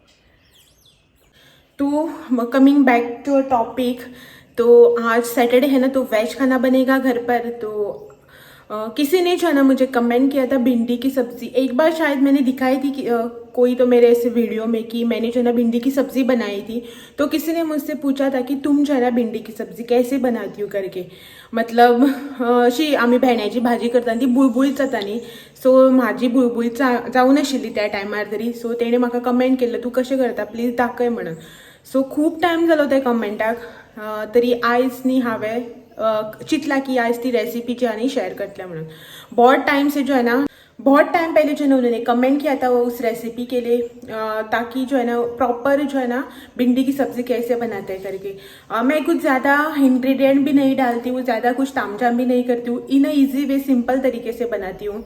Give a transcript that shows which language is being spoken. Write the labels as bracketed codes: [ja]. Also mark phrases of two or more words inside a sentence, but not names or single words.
[hi] तो [en] coming back to a topic, [hi] तो आज सैटरडे है ना तो वेज खाना बनेगा घर पर। तो किसी ने जो है ना मुझे कमेंट किया था भिंडी की सब्ज़ी, एक बार शायद मैंने दिखाई थी कि कोई तो मेरे ऐसे वीडियो में कि मैंने जो है ना भिंडी की सब्ज़ी बनाई थी। तो किसी ने मुझसे पूछा था कि तुम जो है ना भिंडी की सब्ज़ी कैसे बनाती हो करके। [kok] मतलब अशी आम्ही भेंड्याची भाजी करता ती बुळबुळीत जाताली। सो माझी बुळबुळीत जाऊ नाशिल्ली त्या टायमार तरी। सो तेणे म्हाका कमेंट केलं तू कशें करता प्लीज दाखय म्हणून। सो खूप टायम जालो त्या कमेंटाक, तरी आयज न्ही हांवें चितला कि आज ती रेसिपी [hi] जो है ना शेयर करते [kok] म्हणून। [hi] बहुत टाइम से जो है ना बहुत टाइम पहले जो है ना उन्होंने कमेंट किया था वो उस रेसिपी के लिए, ताकि जो है ना प्रॉपर जो है ना भिंडी की सब्ज़ी कैसे बनाते हैं करके। मैं कुछ ज़्यादा इंग्रेडिएंट भी नहीं डालती हूँ, ज़्यादा कुछ तामझाम भी नहीं करती हूँ, [en] in easy way [hi] सिंपल तरीके से बनाती हूँ।